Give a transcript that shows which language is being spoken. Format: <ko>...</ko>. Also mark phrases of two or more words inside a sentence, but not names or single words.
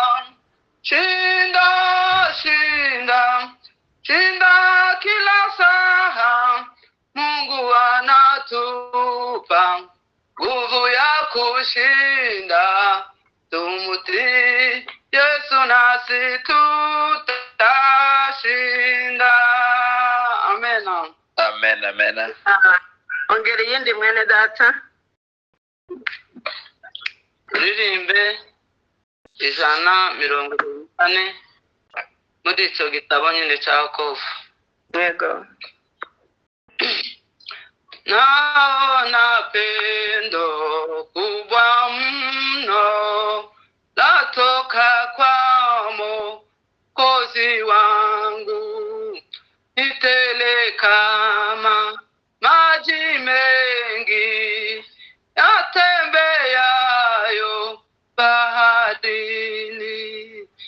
<sw>Shinda, shinda, shinda kila saa. Mungu anatupa nguvu ya kushinda. Tumutii Yesu nasi tutashinda. Amena. Amen, amen.</sw> <rw>Ongera yindi mwene data. Turirimbe 140 muri icyo gitabo nyine cya Yakobo. Yego.</rw> <sw>Naona pendo kubwa mno latoka kwa Mwokozi wangu, nitele kama maji mengi yatembeayo baharini,</sw>